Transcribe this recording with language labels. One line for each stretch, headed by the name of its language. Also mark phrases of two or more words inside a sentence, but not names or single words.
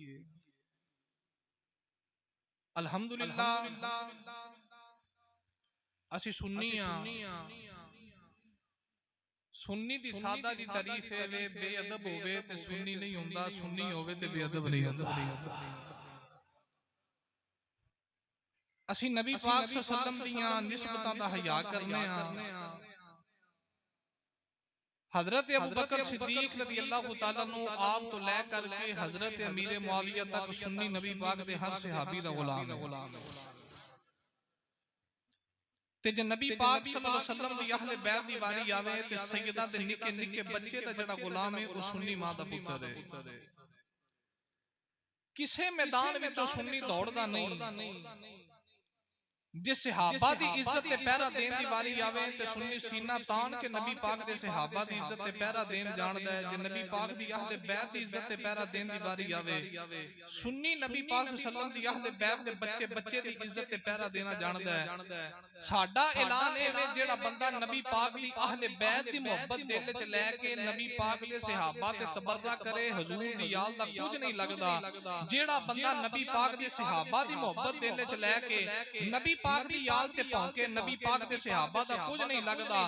Punjabi: ਅਲਹਮਦੁਲਿੱਲਾਹ ਅਸੀ ਸੁੰਨੀ ਦੀ ਸਾਡਾ ਦੀ ਤਾਰੀਫ਼ ਹੈ ਵੇ ਬੇਅਦਬ ਹੋਵੇ ਤੇ ਸੁੰਨੀ ਨਹੀਂ ਹੁੰਦਾ ਸੁੰਨੀ ਹੋਵੇ ਤੇ ਬੇਅਦਬ ਨਹੀਂ ਹੁੰਦਾ। ਅਸੀ ਨਬੀ ਪਾਕ
Arabic: صلى الله عليه وسلم
Punjabi: ਦੀਆਂ ਨਿਸਬਤਾਂ ਦਾ ਹਯਾ ਕਰਨੇ ਆ। ਹਜ਼ਰਤ ਅਬੂ ਬਕਰ ਸਿੱਦੀਕ
Arabic: رضي الله تعالى عنه
Punjabi: ਆਪ ਤੋਂ ਲੈ ਕਰਕੇ ਹਜ਼ਰਤ ਅਮੀਰ ਮੁਆਵੀਆ ਤਕ ਸੁੰਨੀ ਨਬੀ ਪਾਕ ਦੇ ਹਰ ਸਹਾਬੀ ਦਾ ਗ਼ੁਲਾਮ ਹੈ। ਤੇ ਜੇ ਨਬੀ ਪਾਕ
Arabic: صلى الله عليه وسلم
Punjabi: ਦੀ ਅਹਲੇ ਬੈਤ ਦੀ ਵਾਰੀ ਆਵੇ ਤੇ ਸੈਯਦਾ ਦੇ ਨਿੱਕੇ ਨਿੱਕੇ ਬੱਚੇ ਦਾ ਜੇੜ੍ਹਾ ਗ਼ੁਲਾਮ ਹੈ ਓ ਸੁੰਨੀ ਮਾਂ ਦਾ ਪੁੱਤਰ ਹੈ। ਕਿਸੇ ਮੈਦਾਨ ਵਿਚੋਂ ਸੁੰਨੀ ਦੌੜਦਾ ਨਹੀਂ ਜੇ ਸਹਾਬਾ ਦੀ ਇੱਜ਼ਤ ਤੇ ਪਹਿਰਾ ਦੇਣ ਦੀ ਵਾਰੀ ਆਵੇ ਤੇ ਸੁੰਨੀ ਸੀਨਾ ਤਾਣ ਕੇ ਨਬੀ ਪਾਕ ਦੇ ਸਹਾਬਾ ਦੀ ਇੱਜ਼ਤ ਤੇ ਪਹਿਰਾ ਦੇਣ ਜਾਣਦਾ ਹੈ। ਜੇ ਨਬੀ ਪਾਕ ਦੀ ਅਹਲੇ ਬੈਤ ਦੀ ਇੱਜ਼ਤ ਤੇ ਪਹਿਰਾ ਦੇਣ ਦੀ ਵਾਰੀ ਆਵੇ ਸੁੰਨੀ ਨਬੀ ਪਾਕ
Arabic: صلى الله عليه وسلم
Punjabi: ਦੀ ਅਹਲੇ ਬੈਤ ਦੇ ਬੱਚੇ ਬੱਚੇ ਦੀ ਇੱਜ਼ਤ ਤੇ ਪਹਿਰਾ ਦੇਣਾ ਜਾਣਦਾ ਹੈ। ਸਾਡਾ ਐਲਾਨ ਹੈ ਵੇ ਜੇੜ੍ਹਾ ਬੰਦਾ ਨਬੀ ਪਾਕ ਦੀ ਅਹਲੇ ਬੈਤ ਦੀ ਮੁਹੱਬਤ ਦਿਲ ਚ ਲੈਕੇ ਨਬੀ ਪਾਕ ਦੇ ਸਹਾਬਾ ਤੇ ਤਬੱਰਾ ਕਰੇ ਹੁਜ਼ੂਰ ਦੀ ਯਾਦ ਦਾ ਕੁਝ ਨਹੀਂ ਲਗਦਾ। ਜੇੜ੍ਹਾ ਬੰਦਾ ਨਬੀ ਪਾਕ ਦੇ ਸਹਾਬਾ ਦੀ ਮੁਹੱਬਤ ਦਿਲ ਚ ਲੈਕੇ ਨਬੀ ਪਾਕ ਦੀ ਯਾਦ ਤੇ ਭੌਂਕੇ ਨਬੀ ਪਾਕ ਦੇ ਸਹਾਬਾ ਦਾ ਕੁਝ ਨਹੀਂ ਲਗਦਾ।